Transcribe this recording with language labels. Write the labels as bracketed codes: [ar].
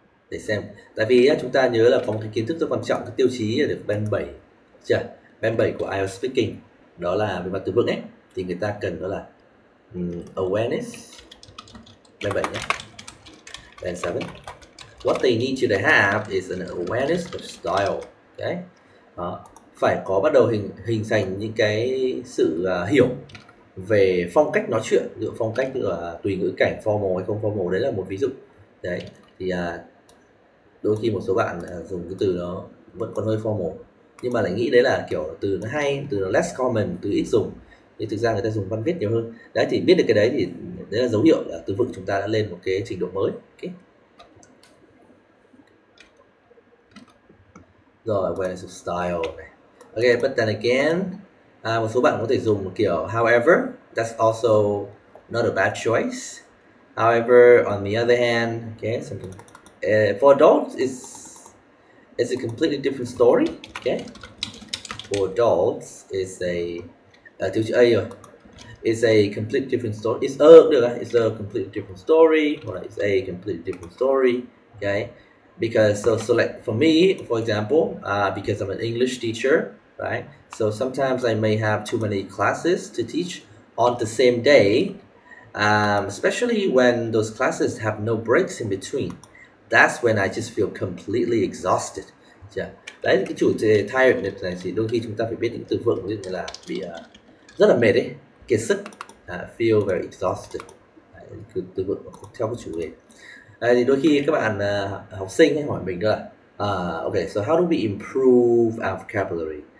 [vi] Để xem, tại vì chúng ta nhớ là có một cái kiến thức rất quan trọng, cái tiêu chí là được band 7 chưa? Band 7 của IELTS speaking đó là về mặt từ vựng ấy, thì người ta cần đó là awareness, band 7 nhé. [en] Band 7, what they need you to have is an awareness of style. Okay? [vi] Phải có bắt đầu hình thành những cái sự hiểu về phong cách nói chuyện, ví dụ phong cách là tùy ngữ cảnh, formal hay không formal, đấy là một ví dụ. Đấy, thì đôi khi một số bạn dùng cái từ nó vẫn còn hơi formal, nhưng mà lại nghĩ đấy là kiểu từ nó hay, từ nó less common, từ ít dùng, nhưng thực ra người ta dùng văn viết nhiều hơn. Đấy, thì biết được cái đấy thì đấy là dấu hiệu là từ vựng chúng ta đã lên một cái trình độ mới. Okay. Rồi, [en] awareness of style này. Ok, but then again, [vi] một số bạn có thể dùng một kiểu [en] however, that's also not a bad choice. However, on the other hand, okay, something for adults it's a completely different story. Okay, for adults is a [vi] tiêu chữ A rồi. [en] It's a complete different story. It's a [vi] được không? [en] It's a complete different story, or it's a complete different story. Okay, because so like for me, for example, because I'm an English teacher, right? So sometimes I may have too many classes to teach on the same day, especially when those classes have no breaks in between. That's when I just feel completely exhausted. Yeah. [vi] Đấy, cái chủ đề tiredness này thì đôi khi chúng ta phải biết những từ vựng như là bị rất là mệt ấy, kiệt sức, [en] feel very exhausted. [vi] Đấy, từ vựng theo cái chủ đề. Đấy, thì đôi khi các bạn học sinh hay hỏi mình là [en] okay, so how do we improve our vocabulary?